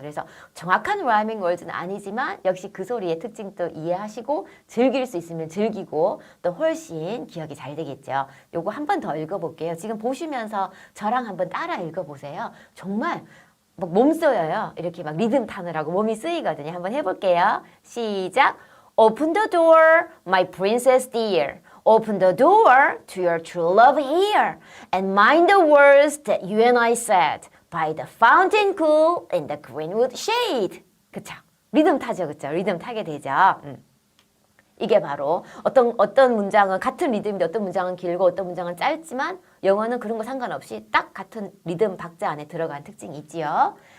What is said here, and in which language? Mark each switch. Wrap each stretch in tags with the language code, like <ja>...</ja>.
<ko>그래서 정확한 라이밍 월드는 아니지만 역시 그 소리의 특징도 이해하시고 즐길 수 있으면 즐기고 또 훨씬 기억이 잘 되겠죠. 요거 한 번 더 읽어볼게요. 지금 보시면서 저랑 한번 따라 읽어보세요. 정말 막 몸 쓰여요. 이렇게 막 리듬 타느라고 몸이 쓰이거든요. 한번 해볼게요. 시작!</ko> <en>Open the door, my princess dear. Open the door to your true love here. And mind the words that you and I said by the fountain cool in the greenwood shade.</en> <ko>그쵸? 리듬 타죠, 그쵸? 리듬 타게 되죠. 이게 바로 어떤 문장은 같은 리듬인데 어떤 문장은 길고 어떤 문장은 짧지만 영어는 그런 거 상관없이 딱 같은 리듬 박자 안에 들어간 특징이 있지요.</ko>